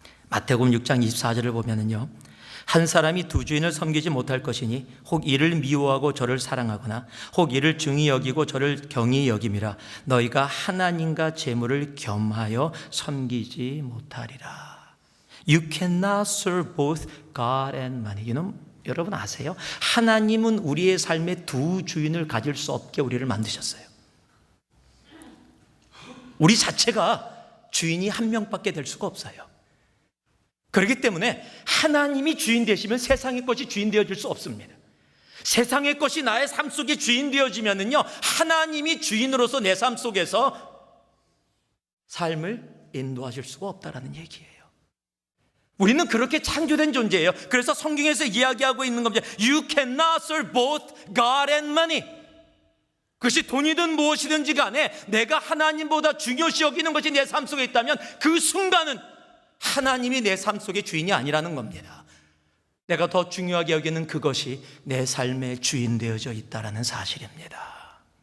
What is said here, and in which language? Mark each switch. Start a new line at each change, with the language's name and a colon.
Korean: 마태복음 6장 24절을 보면은요, 한 사람이 두 주인을 섬기지 못할 것이니 혹 이를 미워하고 저를 사랑하거나 혹 이를 중히 여기고 저를 경히 여김이라. 너희가 하나님과 재물을 겸하여 섬기지 못하리라.
English: You cannot serve both God and money.
Korean: 여러분 아세요? 하나님은 우리의 삶에 두 주인을 가질 수 없게 우리를 만드셨어요. 우리 자체가 주인이 한 명밖에 될 수가 없어요. 그렇기 때문에 하나님이 주인 되시면 세상의 것이 주인 되어질 수 없습니다. 세상의 것이 나의 삶 속에 주인 되어지면은요, 하나님이 주인으로서 내 삶 속에서 삶을 인도하실 수가 없다라는 얘기예요. 우리는 그렇게 창조된 존재예요. 그래서 성경에서 이야기하고 있는 겁니다.
English: You cannot serve both God and money.
Korean: 그것이 돈이든 무엇이든지 간에 내가 하나님보다 중요시 여기는 것이 내 삶 속에 있다면 그 순간은 하나님이 내 삶 속의 주인이 아니라는 겁니다. 내가 더 중요하게 여기는 그것이 내 삶의 주인 되어져 있다는 사실입니다.